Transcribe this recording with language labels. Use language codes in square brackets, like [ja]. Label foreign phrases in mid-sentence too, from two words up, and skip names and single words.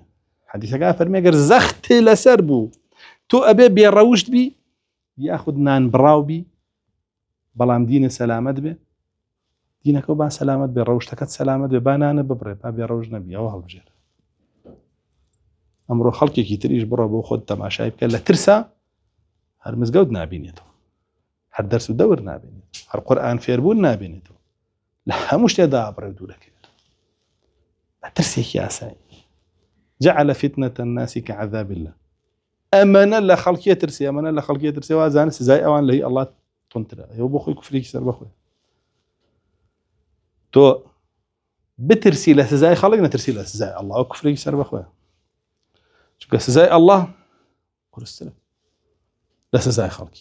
[ckb] حەدیثەکە فەرمێ گەر زەختێ لەسەر بوو تۆ ئەبێ بێڕەوشت بی یاخود نان بڕاو بی بەڵام دینە سەلامەت بێ دینەکە با سەلامەت بێ ڕەوشتەکەت سەلامەت بێ بانانە ببڕێ با بێ ڕەوش نەبی ئەوە هەڵبژێرە ئەمڕۆ خەڵکێکی تریش بڕۆ بۆ خۆت تەماشای بکە لە ترسا هەر مزگەوت نابینێتەوە، هەر دەرس و دەور نابینێت، هەر قورئان فێربوون نابینێتەوە، لە هەموو شتێدا ئابڕێ دوو دەکەوێت. بە ترسێکی ئاسایی. [ar] جعل فتنة الناس كعذاب الله. [ckb] ئەمەنە لە خەڵکیە ترسی، ئەمەنە لە خەڵکیە ترسی وازانە سزای ئەوان لە هی ئەڵڵا تونترە. ئەوە بۆ خۆی کوفرێکی سەر بەخۆی. تۆ بترسی لە سزای خەڵک نەترسی لە سزای ئەڵڵا، ئەو کوفرێکی سەر بەخۆی. چونکە سزای ئەڵڵا قورسترە لە سزای خەڵکی.